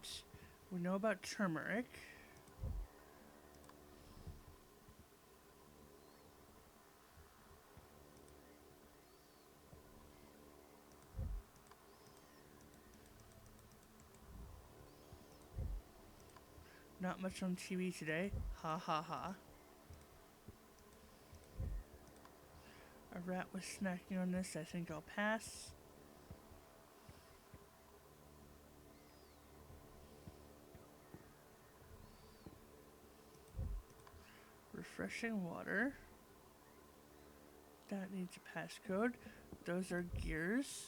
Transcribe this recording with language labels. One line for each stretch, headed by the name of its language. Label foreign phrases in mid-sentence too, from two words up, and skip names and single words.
English: We know about turmeric. Not much on TV today. Ha ha ha. A rat was snacking on this. I think I'll pass. Refreshing water. That needs a passcode. Those are gears.